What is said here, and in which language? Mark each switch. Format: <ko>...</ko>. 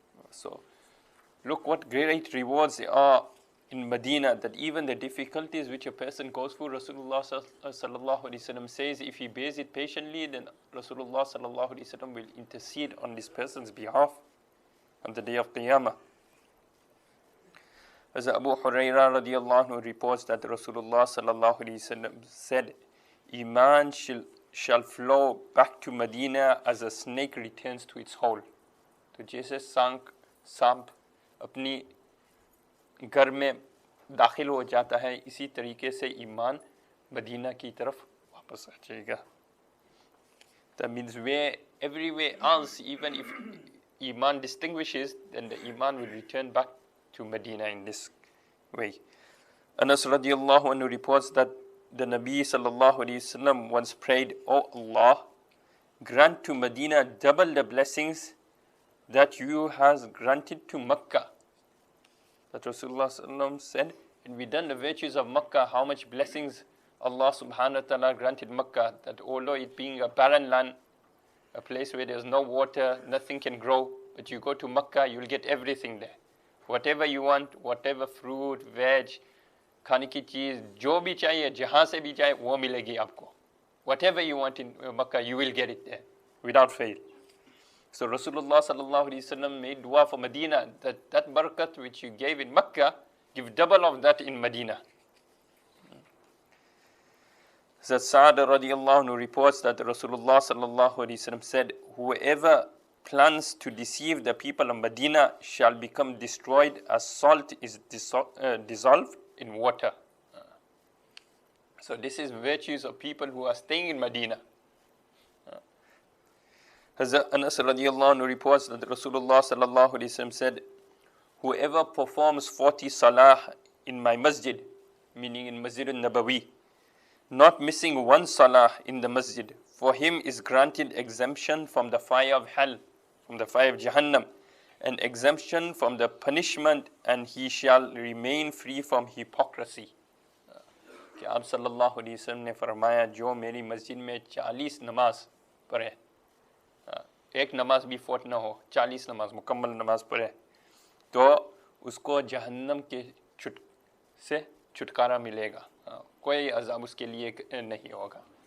<en>So, look what great rewards there are in Medina, that even the difficulties which a person goes through, Rasulullah sallallahu alaihi wasallam says, if he bears it patiently, then Rasulullah sallallahu alaihi wasallam will intercede on this person's behalf on the day of Qiyamah. As Abu Hurairah radiallahu anhu reports that Rasulullah sallallahu alaihi wasallam said, Iman shall flow back to Medina as a snake returns to its hole.</en> <hi>तो जैसे सांप अपनी घर में दाखिल हो जाता है, इसी तरीके से ईमान मदीना की तरफ वापस आ जाएगा.</hi> <en>That means everywhere else, even if Iman distinguishes, then the Iman will return back to Medina in this way. Anas radiallahu anhu reports that the Nabi sallallahu alayhi wasallam once prayed, O Allah, grant to Medina double the blessings that you has granted to Makkah. That Rasulullah sallallahu said, and we done the virtues of Makkah, how much blessings Allah subhanahu wa ta'ala granted Makkah, that although it being a barren land, a place where there's no water, nothing can grow, but you go to Makkah, you'll get everything there. Whatever you want, whatever fruit, veg,</en> <hi>खाने की चीज़, जो भी चाहिए, जहाँ से भी चाहिए, वो मिलेगी आपको.</hi> <en>Whatever you want in Makkah, you will get it there, without fail. So Rasulullah sallallahu alaihi wasallam made dua for Medina, that barakat which you gave in Makkah, give double of that in Medina. That Sa'd radiallahu anhu reports that Rasulullah sallallahu alaihi wasallam said, whoever plans to deceive the people of Medina shall become destroyed as salt is dissolved in water. So this is virtues of people who are staying in Medina. Hazrat Anas radiallahu anhu reports that Rasulullah sallallahu alaihi wasallam said, whoever performs 40 salah in my masjid, meaning in Masjid al-Nabawi, not missing one salah in the masjid, for him is granted exemption from the fire of hell, from the fire of Jahannam, and exemption from the punishment, and he shall remain free from hypocrisy.</en> <hi>कि आप सल्लल्लाहु अलैहि वसल्लम ने फरमाया, जो मेरी मस्जिद में 40 नमाज पढ़े, एक नमाज भी फोट ना हो, 40 नमाज मुकम्मल नमाज पढ़े, तो उसको जहन्नम के से छुटकारा मिलेगा, कोई अज़ाब उसके लिए नहीं होगा.</hi>